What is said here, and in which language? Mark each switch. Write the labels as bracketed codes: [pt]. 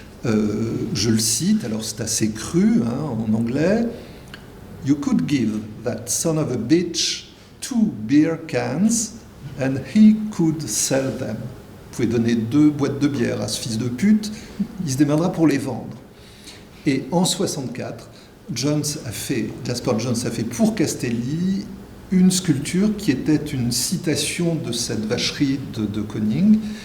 [fr] Je le cite, alors c'est assez cru en anglais. [en] You could give that son of a bitch 2 beer cans and he could sell them. [fr] Vous pouvez donner 2 boîtes de bière à ce fils de pute, il se démerdera pour les vendre. Et en 64, Jasper Johns a fait pour Castelli une sculpture qui était une citation de cette vacherie de Kooning.